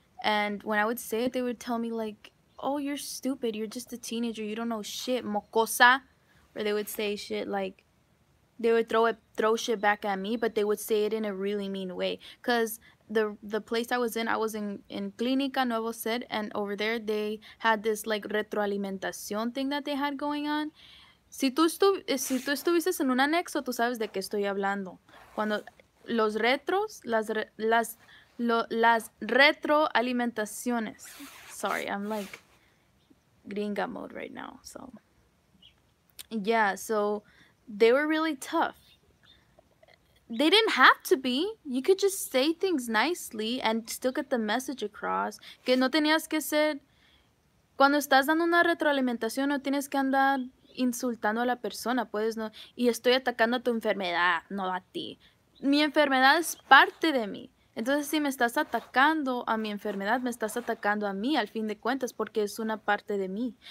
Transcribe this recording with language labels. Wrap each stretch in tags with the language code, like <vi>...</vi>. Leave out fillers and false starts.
<en>And when I would say it, they would tell me, like, oh, you're stupid. You're just a teenager. You don't know shit, mocosa. or they would say shit like, they would throw shit back at me, but they would say it in a really mean way. Cause the place I was in Clínica Nuevo Set, and over there they had this like retroalimentación thing that they had going on.</en> <es>Si tú estuviste en un anexo, tú sabes de qué estoy hablando. Cuando los retros, las retroalimentaciones.</es> <en>Sorry, I'm like gringa mode right now. So yeah, so they were really tough. They didn't have to be. You could just say things nicely and still get the message across.</en> <es>Que no tenías que ser. Cuando estás dando una retroalimentación, no tienes que andar insultando a la persona, puedes no. Y estoy atacando a tu enfermedad, no a ti. Mi enfermedad es parte de mí. Entonces, si me estás atacando a mi enfermedad, me estás atacando a mí, al fin de cuentas, porque es una parte de mí.</es>